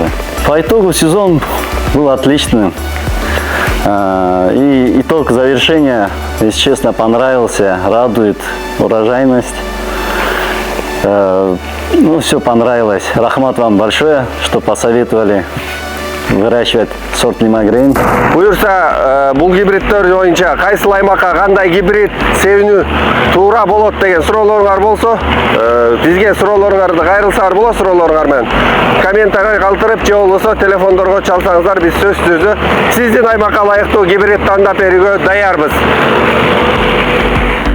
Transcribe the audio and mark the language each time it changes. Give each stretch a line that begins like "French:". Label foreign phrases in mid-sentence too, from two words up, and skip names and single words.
Russian: По итогу сезон был отличным. И итог завершения, если честно, понравился, радует урожайность. Ну, все понравилось. Рахмат вам большое, что посоветовали выращивать сорт Limagrein.
Kyrgyz: Буюрса, бул гибридтер боюнча кайсыл аймакка кандай гибрид себинүү туура болот деген суроолоруңар болсо, бизге суроолоруңарды кайрылсаңар болот, суроолоруңар менен комментарий калтырып, же болбосо телефондорго чалсаңыздар, биз сөз түзү сиздин аймакка ылайыктуу гибрид тандап берүүгө даярбыз.